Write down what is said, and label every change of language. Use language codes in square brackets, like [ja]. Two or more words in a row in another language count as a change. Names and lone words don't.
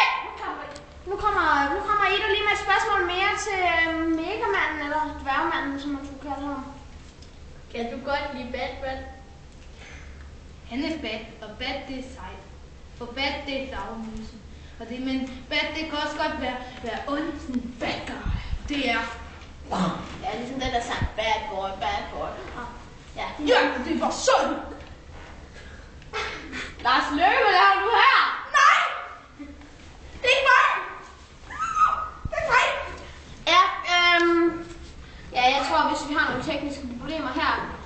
[da] Nu kommer Ida lige med et spørgsmål mere til Megamanden, eller dværgmanden, som man skulle kalde ham. Kan du godt lide Batman? Han er bat, og bat det er sejt. For bat det er flagmusen. Men bat det kan også godt være ondt, sådan [en] bad guy. [da] Det er... Ja, ligesom den der sang, [en] bad boy, bad boy. [da] Ja, det var sådan! Lars Løkke, hvad laver du her? Nej! Det er ikke mig! Det er mig! Ja, jeg tror, hvis vi har nogle tekniske problemer her.